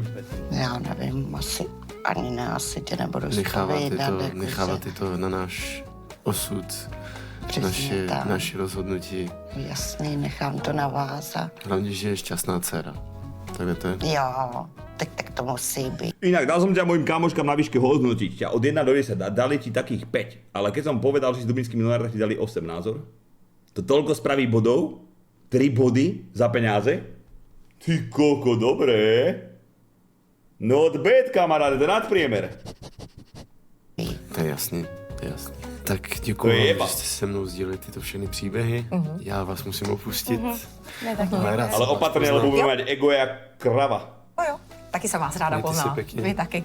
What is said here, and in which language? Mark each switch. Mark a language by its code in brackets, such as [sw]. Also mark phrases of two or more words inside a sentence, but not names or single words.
[cs] Já nevím, asi tě nebudu zpovídat. Necháváte to na náš osud, Přesně tak. naše rozhodnutí. Jasný, nechám to na vás a Hlavně, že je šťastná dcera. Takhle to je. jo, tak to musí být. [sk] Inak, dal som ťa mojim kamoškám na výške hodnotiť ťa od 1 do 10 a dali ti takých 5. Ale keď som povedal, že si Dubinský milionár, tak ti dali 8 názor. To toľko spraví bodov? 3 body za peniaze? Ty koko, dobré. [en] Not bad, [sk] kamaráde, to je nadpriemer. [cs] To je jasný, to je jasný. Tak [sk] To je [cs] děkuji, [sk] jeba. [cs] že jste se mnou sdíleli tyto všechny příběhy. Já vás musím opustit. [sk] Ale opatrne, lebo budeme mať ego jak krava. [cs] Jo. Taky jsem vás ráda Mějte si poznala. pěkně. Vy taky.